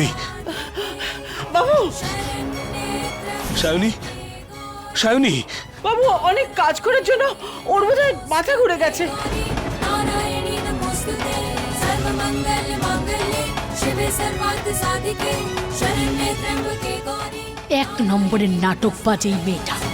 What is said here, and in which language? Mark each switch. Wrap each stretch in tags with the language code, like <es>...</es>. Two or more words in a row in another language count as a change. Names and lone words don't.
<bn>বাবু, সায়নী, সায়নী, বাবু অনেক কাজ করার জন্য ওর বোধহয় মাথা ঘুরে গেছে।</bn> <sa>नारायणी नमोस्तुते सर्वमंगल मांगल्ये शिवे सर्वार्थ साधिके शरण्ये त्र्यंबके गौरी।</sa> <bn>এক নম্বরের নাটক বাজে এই মেয়েটা।</bn>